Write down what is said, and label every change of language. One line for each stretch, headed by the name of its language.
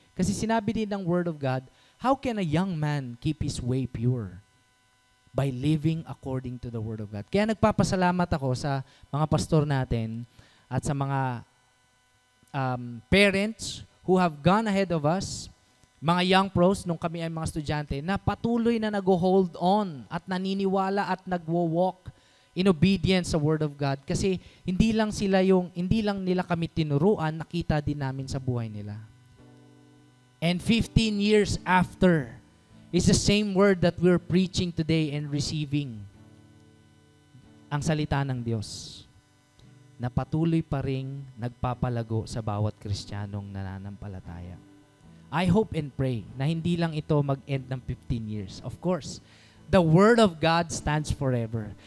Filipino: Kasi sinabi din ng
English: Word of God, how can a young man keep his way pure? By living according to the Word of God.
Filipino: Kaya nagpapasalamat ako sa mga pastor natin at sa mga parents
English: who have gone ahead of us,
Filipino: mga young pros, nung kami ay mga estudyante, na patuloy na nag-hold on at naniniwala at nagwo-walk in obedience sa Word of God. Kasi hindi lang nila kami tinuruan, nakita din namin sa buhay nila.
English: And 15 years after, is the same word that we're preaching today and receiving.
Filipino: Ang salita ng Diyos na patuloy pa ring nagpapalago sa bawat Kristiyanong nananampalataya.
English: I hope and pray
Filipino: na hindi lang ito mag-end ng 15 years.
English: Of course, the Word of God stands forever.